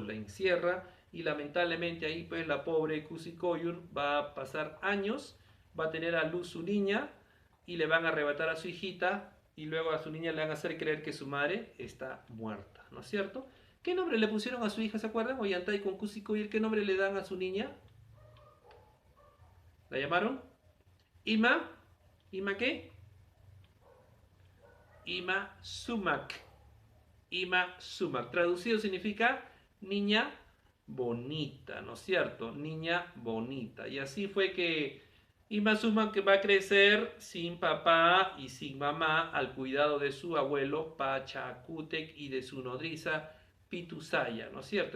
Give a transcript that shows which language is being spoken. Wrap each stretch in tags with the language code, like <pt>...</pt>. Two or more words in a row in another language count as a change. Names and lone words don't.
<es>La encierra y lamentablemente ahí pues la pobre Kusikoyur va a pasar años, va a tener a luz su niña y le van a arrebatar a su hijita y luego a su niña le van a hacer creer que su madre está muerta, ¿no es cierto? ¿Qué nombre le pusieron a su hija, se acuerdan? Ollantay con Kusikoyur, ¿qué nombre le dan a su niña? ¿La llamaron? Ima. ¿Ima qué? Ima Sumak. Ima Sumak. Traducido significa niña bonita, ¿no es cierto? Niña bonita. Y así fue que Ima Sumak va a crecer sin papá y sin mamá al cuidado de su abuelo Pachacútec y de su nodriza Pitusaya, ¿no es cierto?</es>